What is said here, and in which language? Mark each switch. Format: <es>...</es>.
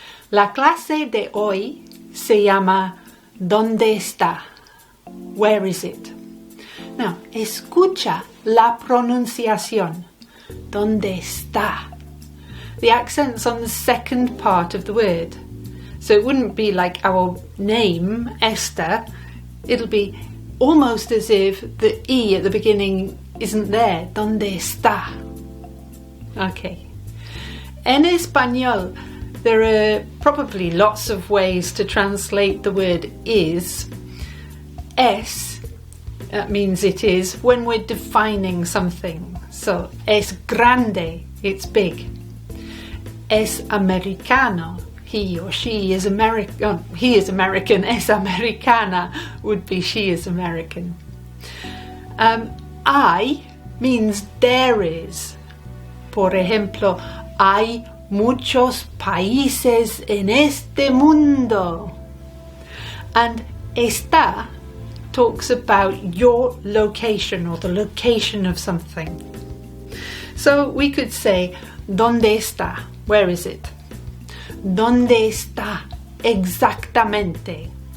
<es>La clase de hoy se llama ¿Dónde está?</es> <en>Where is it?</en> <es>Now, escucha la pronunciación. ¿Dónde está?</es> <en>The accent's on the second part of the word. So it wouldn't be like our name, Esther. It'll be almost as if the E at the beginning isn't there.</en> <es>¿Dónde está?</es> <en>Okay.</en> <es>En español,</es> <en>there are probably lots of ways to translate the word is. Es, that means it is, when we're defining something. So,</en> <es>es grande,</es> <en>it's big.</en> <es>Es americano,</es> <en>he or she is American. Oh, he is American.</en> <es>Es americana</es> <en>would be she is American. I means there is.</en> <es>Por ejemplo, hay muchos países en este mundo.</es> <en>And está talks about your location or the location of something. So we could say,</en> <es>¿Dónde está?</es> <en>Where is it?</en> <es>¿Dónde está exactamente?</es>